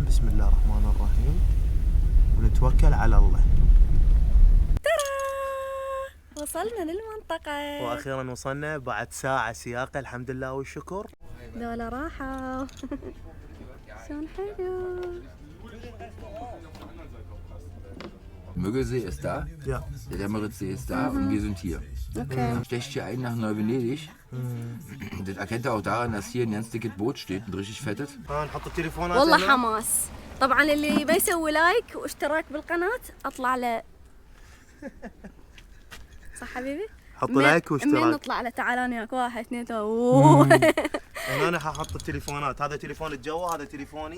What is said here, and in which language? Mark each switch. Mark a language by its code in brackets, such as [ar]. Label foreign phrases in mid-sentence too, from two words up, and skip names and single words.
[ar] بسم الله الرحمن الرحيم ونتوكل على الله. ترى وصلنا للمنطقة واخيرا وصلنا بعد ساعة سياقة الحمد لله والشكر. دولة راحة. شلون حلو. [de] Müggelsee ist da, ja. Der Dämmeritsee ist da und wir sind hier. Okay. Stecht hier ein nach Neu-Venedig. Das erkennt ihr auch daran, dass hier ein ganz dickes Boot steht und richtig fettet. [ar] نحط التليفونات. والله حماس. طبعا اللي ما يسوي لايك واشتراك بالقناة اطلع له. صح حبيبي؟ حطوا لايك واشتراك. من نطلع له. تعال انا وياك 1 2 3. انا حاحط التليفونات. هذا تليفون الجو، هذا تليفوني.